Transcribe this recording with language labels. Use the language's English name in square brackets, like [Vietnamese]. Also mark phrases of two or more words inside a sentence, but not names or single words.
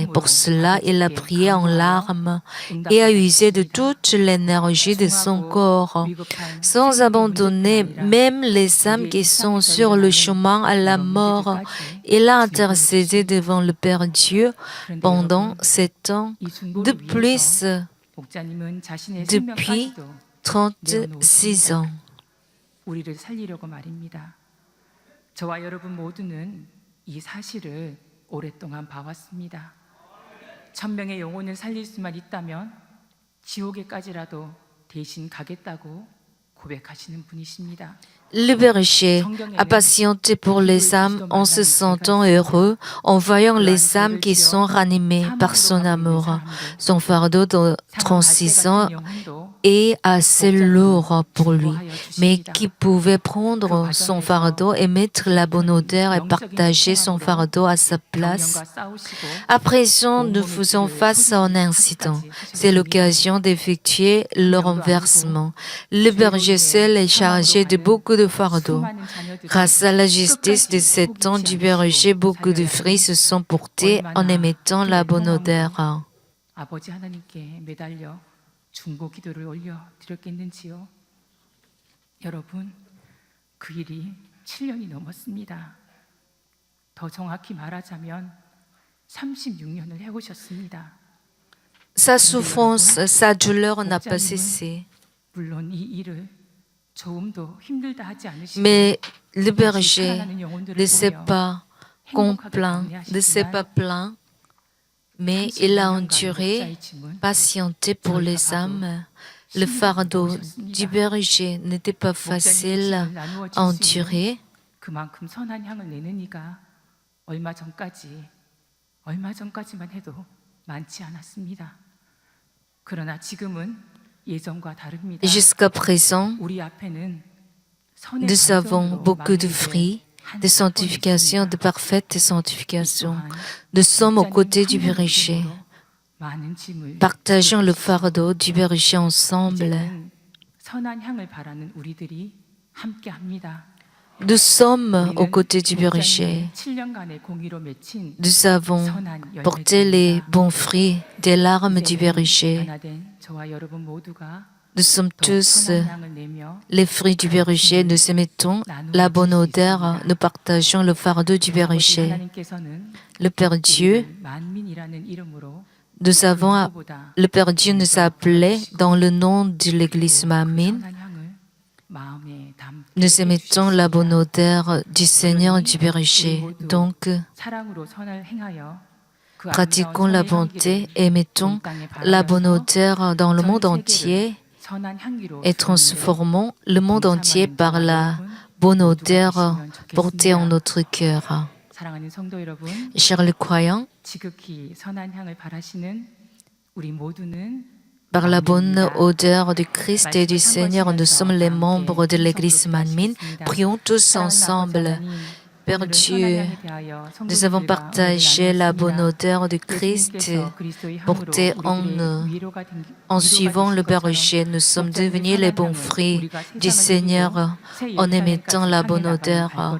[French] Pour cela, il a prié en larmes et a usé de toute l'énergie de son corps, sans abandonner même les âmes qui sont sur le chemin à la mort. Il a intercédé devant le Père Dieu pendant 7 ans, de plus depuis 36 ans. [Korean] 우리를 살리려고 말입니다. 저와 여러분 모두는 이 사실을 오랫동안 봐왔습니다. 1000명의 영혼을 살릴 수만 있다면 지옥에까지라도 대신 가겠다고 고백하시는 분이십니다. [French] Le berger a patienté pour les âmes en se sentant heureux, en voyant les âmes qui sont ranimées par son amour. Son fardeau de 36 ans est assez lourd pour lui, mais qui pouvait prendre son fardeau et mettre la bonne odeur et partager son fardeau à sa place. À présent, nous faisons face à un incident. C'est l'occasion d'effectuer le renversement. Le berger seul est chargé de beaucoup de fardeaux. Grâce à la justice de 7 ans du berger, beaucoup de fruits se sont portés en émettant la bonne odeur. [Korean] 아버지 하나님께 매달려 중보 기도를 올려 드렸겠는지요? 여러분, 그 일이 7년이 넘었습니다. 더 정확히 말하자면 36년을 해오셨습니다. [French] Sa souffrance, sa douleur n'a pas cessé. [Korean] 물론 이 일을 조금도 힘들다 하지 않으시고 [French] Mais le berger ne s'est pas complaint, ne s'est pas plaint, mais il a enduré, patienté pour les âmes. Le fardeau du berger n'était pas facile à endurer. [Korean] 그만큼 선한 향을 내는 이가 얼마 전까지만 해도 많지 않았습니다. 그러나 지금은 예전과 다릅니다. [French] Jusqu'à présent, [Korean] 우리 앞에는 선의 [French] nous avons [Korean] 감정으로 [French] beaucoup de [Korean] 많은 [French] fruits, [Korean] 한 [French] de [Korean] 사건이 [French] sanctification, [Korean] 있습니다. [French] de parfaite sanctification. Nous sommes aux côtés du berger. [Korean] 많은 짐을 [French] Partageons le fardeau du berger ensemble. [Korean] 이제는 선한 향을 바라는 우리들이 함께합니다. [French] Nous sommes aux côtés du berger. [Korean] 7년간의 공의로 맺힌 [French] Nous avons [Korean] 선한 [French] porté les bons fruits des larmes du berger. [Korean] 변화된 저와 여러분 모두가 [French] Nous sommes [Korean] 더 [French] tous [Korean] 선한 향을 내며 [French] les fruits du berger. Nous émettons la bonne odeur. Nous partageons le fardeau du [Korean] 아버지 [French] berger. [Korean] 하나님께서는 [French] Le Père Dieu, [Korean] 우리를 만민이라는 이름으로 [French] le Père Dieu nous a appelés dans le nom de l'Église Mamine. [Korean] 선한 향을 마음에 담게 [French] Nous émettons la bonne odeur du Seigneur du berger. Donc, [Korean] 사랑으로 선을 행하여 그 [French] pratiquons la [Korean] 아름다운 선의 [French] bonté [Korean] 향기를 [French] et émettons [Korean] 온 땅에 [French] la bonne [Korean] 발하여서 [French] odeur dans le [Korean] 전 [French] monde [Korean] 세계를 [French] entier [Korean] 선한 향기로 [French] et transformons le monde entier par la bonne odeur portée en notre cœur. [Korean] 사랑하는 성도 여러분, [French] Chers les croyants, [Korean] 지극히 선한 향을 바라시는 우리 모두는 [French] par la bonne odeur du Christ et du Seigneur, nous sommes les membres de l'Église Manmin. Prions tous ensemble. Père Dieu, nous avons partagé la bonne odeur du Christ portée en nous. En suivant le berger, nous sommes devenus les bons fruits du Seigneur en émettant la bonne odeur.